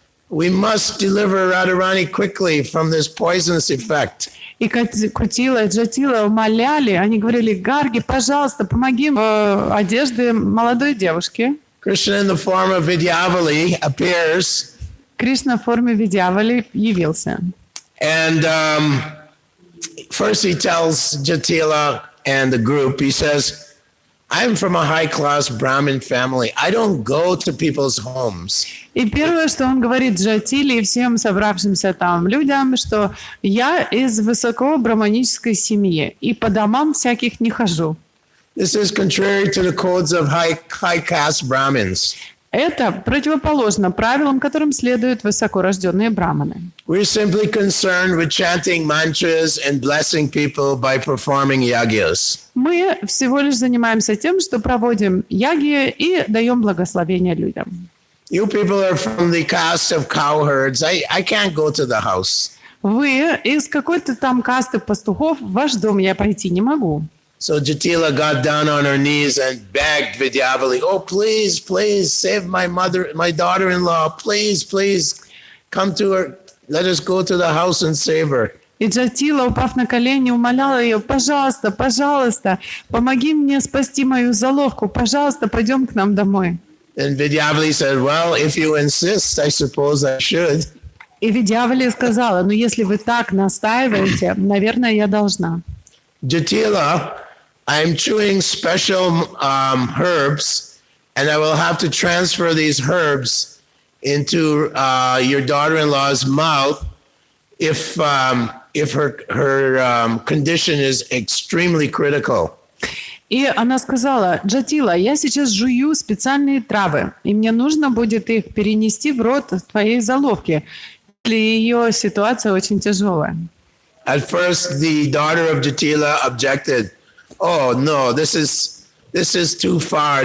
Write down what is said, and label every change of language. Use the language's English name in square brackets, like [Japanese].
[English] We must deliver Radharani quickly from this poisonous effect. [Russian] И Кутила и Джатила умоляли, они говорили: Гарги, пожалуйста, помоги в одежде молодой девушки. [English] Krishna in the form of Vidyavali appears. [Russian] Кришна в форме Видьявали явился. [English] And first he tells Jatila and the group, he says, I'm from a high-class Brahmin family. I don't go to people's homes. [Russian] И первое, что он говорит Джатиле и всем собравшимся там людям, что я из высоко браманической семьи и по домам всяких не хожу. [English] This is contrary to the codes of high-caste Brahmins. [Russian] Это противоположно правилам, которым следуют высокорожденные браманы. [English] We're simply concerned with chanting mantras and blessing people by performing yagyas. [Russian] Мы всего лишь занимаемся тем, что проводим яги и даем благословение людям. [English] You people are from the caste of cowherds. I can't go to the house. [Russian] Вы из какой-то там касты пастухов, в ваш дом я пойти не могу. [English] So Jatila got down on her knees and begged Vidyavali, oh, please, please save my daughter-in-law. Please, please come to her. Let us go to the house and save her. [Russian] И Джатила, упав на колени, умоляла ее: пожалуйста, пожалуйста, помоги мне спасти мою заловку, пожалуйста, пойдем к нам домой. [English] And Vidyavali said, well, if you insist, I suppose I should. [Russian] И Видьявали сказала, ну если вы так настаиваете, наверное, я должна. [English] Jatila, I'm chewing special herbs, and I will have to transfer these herbs into your daughter-in-law's mouth if her condition is extremely critical. [Russian] И она сказала, Джатила, я сейчас жую специальные травы, и мне нужно будет их перенести в рот твоей заловки, если ее ситуация очень тяжелая. [English] At first, the daughter of Jatila objected. Oh no, this is too far.